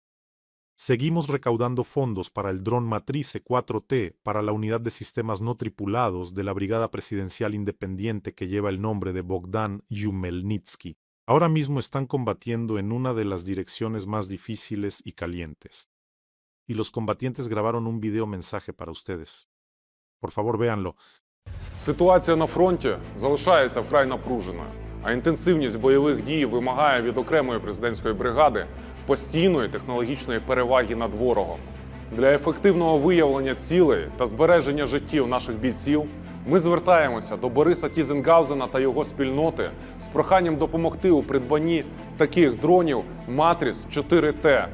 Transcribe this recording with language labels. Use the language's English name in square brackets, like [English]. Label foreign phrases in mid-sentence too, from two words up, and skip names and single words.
[Spanish] Seguimos recaudando fondos para el dron Matrice 4T para la unidad de sistemas no tripulados de la Brigada Presidencial Independiente que lleva el nombre de Bogdan Yumelnitsky. Ahora mismo están combatiendo en una de las direcciones más difíciles y calientes. Y los combatientes grabaron un video mensaje para ustedes. Por favor, véanlo. [Ukrainian] Ситуація на фронті залишається вкрай напруженою, а інтенсивність бойових дій вимагає від окремої президентської бригади постійної технологічної переваги над ворогом. Для ефективного виявлення цілей та збереження життів наших бійців ми звертаємося до Бориса Тізенгаузена та його спільноти з проханням допомогти у придбанні таких дронів Матріс 4T.